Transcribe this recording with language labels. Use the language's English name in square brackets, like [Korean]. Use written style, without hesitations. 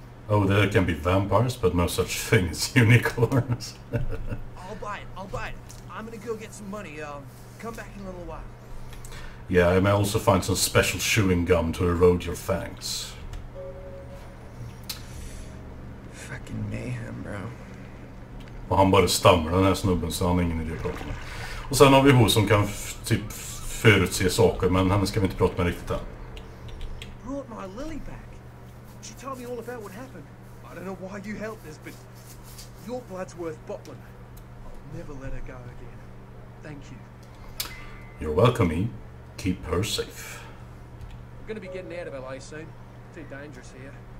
[English] Oh, there can be vampires, but no such thing as unicorns. I'll buy it. I'm gonna go get some money. Come back in a little while. Yeah, I may also find some special chewing gum to erode your fangs. Fucking mayhem, bro. [Swedish] Och han bara stammar, den här snubben, så han har ingen idé att prata med. Och sen har vi hon som kan typ förutse saker, men henne ska vi inte prata med riktigt än. [English] Brought my Lily back. She told me all about what happened. I don't know why you helped us, but your blood's worth bottling. I'll never let her go again. Thank you. You're welcome, E. Keep her safe. We're going to be getting out of LA soon. Too dangerous here.